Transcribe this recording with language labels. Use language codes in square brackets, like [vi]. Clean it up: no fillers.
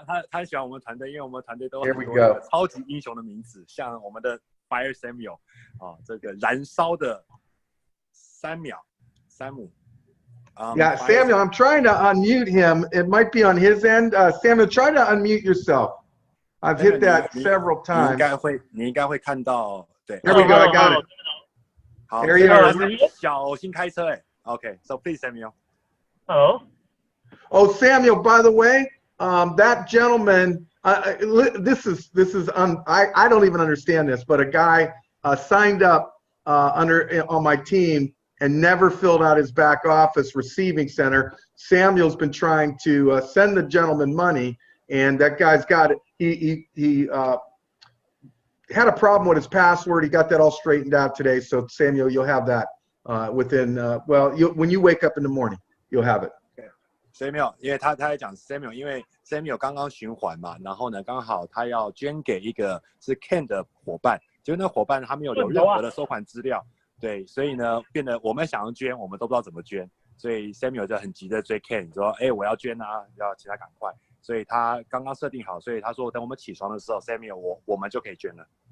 [zh] 他喜欢我们团队，因为我们团队都有很多超级英雄的名字，像我们的 Fire Samuel 这个燃烧的3秒，3姆。 [en] Yeah, Samuel, I'm trying to unmute him. It might be on his end. Samuel, try to unmute yourself. I've hit that several times. [zh] 你应该会看到，对。 [en] There we go. I got it. [zh] 好 [en] ，There you are. [zh] 小心开车哎。 [en] Okay, so please, Samuel. Hello. Oh, Samuel, by the way, that gentleman, this is I don't even understand this, but a guy signed up on my team and never filled out his back office receiving center. Samuel's been trying to send the gentleman money, and that guy's got it. He had a problem with his password. He got that all straightened out today. So Samuel, you'll have that within when you wake up in the morning, you'll have it. Samuel， 因为他在讲 Samuel， 因为 Samuel 刚刚循环嘛，然后呢，刚好他要捐给一个是 Ken 的伙伴，结果那伙伴他没有留任何的收款资料，对，所以呢，变得我们想要捐，我们都不知道怎么捐，所以 Samuel 就很急的追 Ken 说，我要捐啊，要请他赶快，所以他刚刚设定好，所以他说等我们起床的时候 ，Samuel 我们就可以捐了。